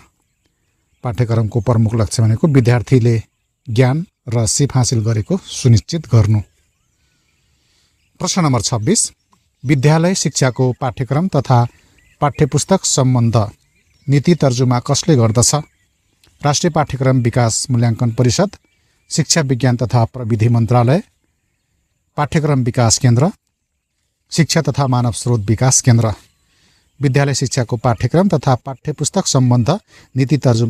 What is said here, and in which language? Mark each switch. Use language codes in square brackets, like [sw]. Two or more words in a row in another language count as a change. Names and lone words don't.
[ne] पाठ्यक्रमको प्रमुख लक्ष्य भनेको विद्यार्थीले ज्ञान र सिप हासिल गरेको सुनिश्चित गर्नु। प्रश्न नम्बर 26 विद्यालय शिक्षाको पाठ्यक्रम तथा पाठ्यपुस्तक सम्बन्ध नीति तर्जुमा कसले गर्दछ? राष्ट्रिय पाठ्यक्रम विकास मूल्याङ्कन परिषद, शिक्षा विज्ञान तथा प्रविधि मन्त्रालय, पाठ्यक्रम विकास केन्द्र, शिक्षा तथा मानव स्रोत विकास केन्द्र। विद्यालय शिक्षाको पाठ्यक्रम तथा पाठ्यपुस्तक सम्बन्ध नीति तर्जुमा